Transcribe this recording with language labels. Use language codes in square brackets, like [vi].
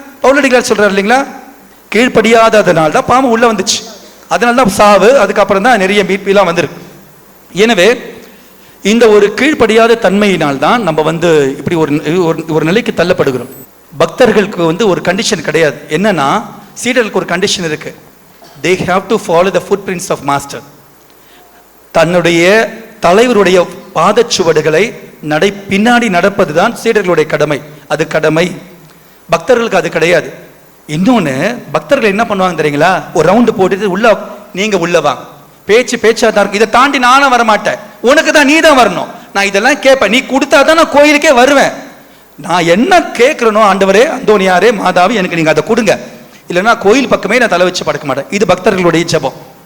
[ta] பவுலடிகளார் சொல்றாரு இல்லைங்களா, கீழ்ப்படியாததுனால தான் பாவம் உள்ள வந்துச்சு, அதனால தான் சாவு, அதுக்கப்புறம் தான் நிறைய மீட்பெல்லாம் வந்திருக்கு. எனவே இந்த ஒரு கீழ்ப்படியாத தன்மையினால் தான் நம்ம வந்து இப்படி ஒரு நிலைக்கு தள்ளப்படுகிறோம். பக்தர்களுக்கு வந்து ஒரு கண்டிஷன் கிடையாது. என்னன்னா, சீடர்களுக்கு ஒரு கண்டிஷன் இருக்கு. [en] They have to follow the footprints of master. [ta] தன்னுடைய தலைவருடைய பாதச்சுவடுகளை பின்னாடி நடப்பதுதான் சீடர்களுடைய கடமை. அது கடமை. பக்தர்களுக்கு அது கிடையாது. இன்னொன்னு, பக்தர்கள் என்ன பண்ணுவாங்க தெரியுங்களா? ஒரு ரவுண்டு போட்டுட்டு உள்ள, நீங்க உள்ள வாங்க, பேச்சா தான் இருக்கு, இதை தாண்டி நானும் வரமாட்டேன், உனக்கு தான் நீ தான் வரணும், நான் இதெல்லாம் கேட்பேன், நீ கொடுத்தா தான் நான் கோயிலுக்கே வருவேன், நான் என்ன கேட்கிறனோ ஆண்டவரே, அந்தோனியாரே, மாதாவே, எனக்கு நீங்க அதை கொடுங்க, இல்லைன்னா கோயில் பக்கமே நான் தலை வச்சு படுக்க மாட்டேன். இது பக்தர்களுடைய ஜெபம்.